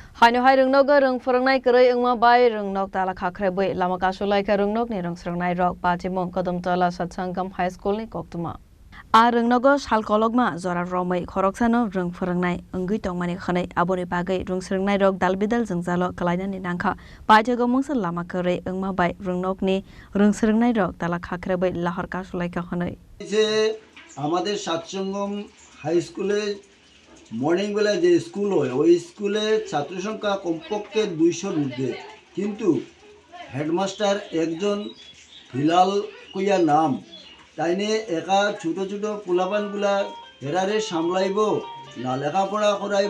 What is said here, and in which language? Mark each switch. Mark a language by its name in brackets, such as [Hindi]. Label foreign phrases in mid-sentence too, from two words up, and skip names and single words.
[Kok Borok] Hai rungnog rung forangnai kerai engma bai rungnog tala khakhrebe lama kasulai ka rungnog ni rung srangnai rok pachimong kodam tala satsangam [English] high school [Kok Borok] ni koktuma a rungnogo salkologma jora romai khoroksano rung forangnai ongui tongmani khanai aboni bagai rung srangnai rok dalbidal jungzalo kalainani nangkha pajago mungsa lama kerai engma bai rungnog ni rung srangnai rok tala khakhrebe lahar kasulai ka khanai [Bangla] যে আমাদের সাতসঙ্গম হাই স্কুলে মর্নিং বেলায় যে স্কুল হয় ওই স্কুলে ছাত্র সংখ্যা কমপক্ষে 200-র ঊর্ধ্বে, কিন্তু হেডমাস্টার একজন হিলাল কইয়া নাম, তাই নিয়ে একা ছোটো ছোটো পোলাপানগুলা এরারে সামলাইব না লেখাপড়া করাইব